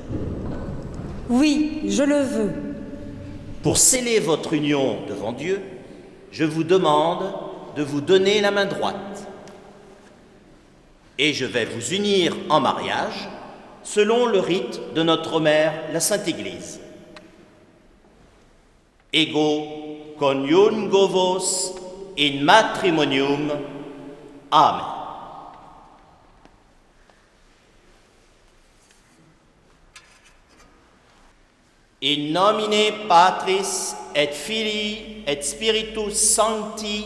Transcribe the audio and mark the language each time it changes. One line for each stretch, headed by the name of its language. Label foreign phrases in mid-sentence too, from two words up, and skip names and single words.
French: Oui, je le veux. Pour sceller votre union devant Dieu, je vous demande de vous donner la main droite. Et je vais vous unir en mariage selon le rite de notre mère, la Sainte Église.
Latin: Ego coniungo vos in matrimonium. Amen. In nomine Patris et Filii et Spiritus Sancti.